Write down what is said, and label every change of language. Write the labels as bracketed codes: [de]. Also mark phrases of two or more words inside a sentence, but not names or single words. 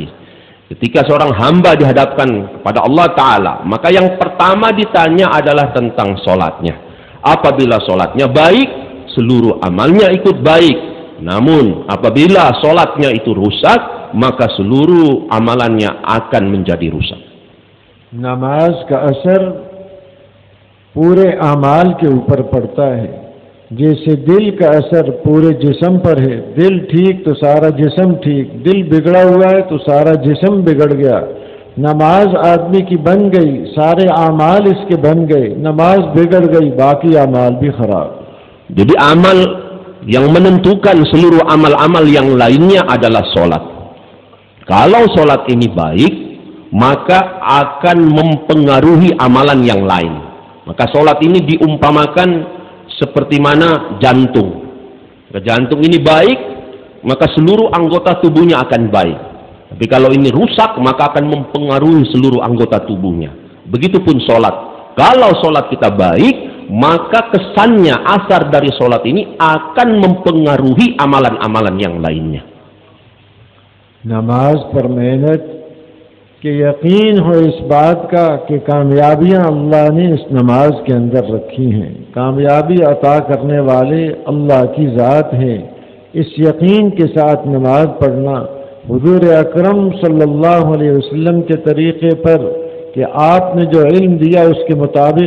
[id] Ketika seorang hamba dihadapkan kepada Allah Ta'ala, maka yang pertama ditanya adalah tentang solatnya. Apabila solatnya baik, seluruh amalnya ikut baik. Namun apabila solatnya itu rusak, maka seluruh amalannya akan menjadi rusak. [ur] نماز کا اثر پورے اعمال کے اوپر پڑتا ہے، جیسے دل کا اثر پورے جسم پر ہے. دل ٹھیک تو سارا جسم ٹھیک، دل بگڑا ہوا ہے تو سارا جسم بگڑ گیا. نماز آدمی کی بن گئی، سارے اعمال اس کے بن گئے. نماز بگڑ گئی، باقی اعمال بھی خراب. [id] Jadi amal yang menentukan seluruh amal-amal yang lainnya adalah solat. Kalau solat ini baik, maka akan mempengaruhi amalan yang lain. Maka solat ini diumpamakan seperti mana jantung. Jika jantung ini baik, maka seluruh anggota tubuhnya akan baik. Tapi kalau ini rusak, maka akan mempengaruhi seluruh anggota tubuhnya. Begitupun solat. Kalau solat kita baik, maka kesannya asar dari sholat ini akan mempengaruhi amalan-amalan yang lainnya. [ur] نماز پر محنت کہ یقین ہو اس بات کا کہ کامیابیاں اللہ نے اس نماز کے اندر رکھی ہیں. کامیابی عطا کرنے والے اللہ کی ذات ہے. اس یقین کے ساتھ نماز پڑھنا حضور اکرم [ar] صلى الله عليه وسلم [ur] کے طریقے پر کہ آپ نے جو علم دیا اس کے مطابق